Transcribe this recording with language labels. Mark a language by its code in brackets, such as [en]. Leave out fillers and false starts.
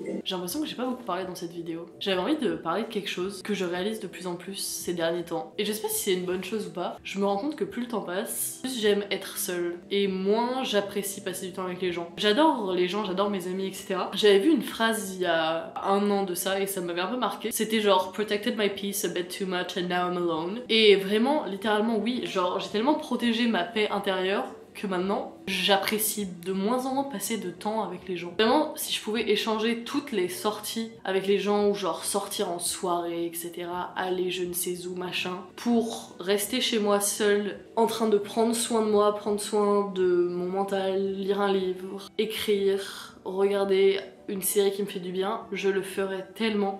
[fr] J'ai l'impression que j'ai pas beaucoup parlé dans cette vidéo. J'avais envie de parler de quelque chose que je réalise de plus en plus ces derniers temps. Et je sais pas si c'est une bonne chose ou pas. Je me rends compte que plus le temps passe, plus j'aime être seule. Et moins j'apprécie passer du temps avec les gens. J'adore les gens, j'adore mes amis, etc. J'avais vu une phrase il y a un an de ça et ça m'avait un peu marqué. C'était genre [en] protected my peace a bit too much and now I'm alone. [fr] Et vraiment, littéralement oui, genre j'ai tellement protégé ma paix intérieure que maintenant, j'apprécie de moins en moins passer de temps avec les gens. Vraiment, si je pouvais échanger toutes les sorties avec les gens, ou genre sortir en soirée, etc., aller je ne sais où, machin, pour rester chez moi seule, en train de prendre soin de moi, prendre soin de mon mental, lire un livre, écrire, regarder une série qui me fait du bien, je le ferais tellement.